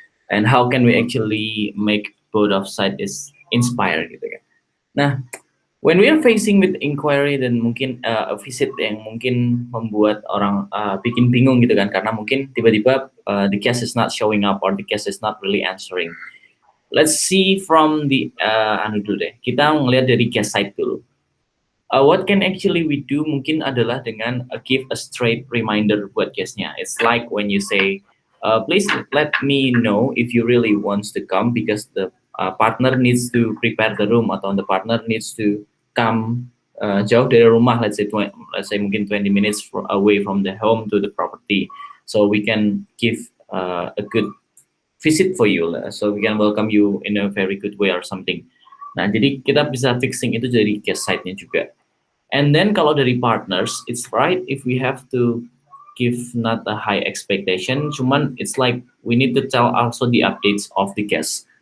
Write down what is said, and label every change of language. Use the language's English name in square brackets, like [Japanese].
[English] And how can we actually make both of sides is inspire [Indonesian] gitu kan? [English] Nah, when we are facing with inquiry [Indonesian] dan mungkin [English] a visit [Indonesian] yang mungkin membuat orang bikin bingung gitu kan, karena mungkin tiba-tiba [English] the guest is not showing up or the guest is not really answering. Let's see from the [Indonesian] anu dulu deh. Kita ngelihat dari [English] guest side dulu. What can actually we do [Indonesian] mungkin adalah dengan [English] give a straight reminder [Indonesian] buat guestnya. [English] It's like when you say, please let me know if you really wants to come because the partner needs to prepare the room atau the partner needs to come [Indonesian] jauh dari rumah, [English] let's say mungkin 20 minutes away from the home to the property, so we can give a good visit for you lah. So we can welcome you in a very good way or something. [Indonesian] Nah, jadi kita bisa fixing itu dari guest side-nya juga. [English] And then [Indonesian] kalau dari [English] partners, it's right if we have to give not a high expectation, [Indonesian] cuman [English] it's like we need to tell also the updates of the guest.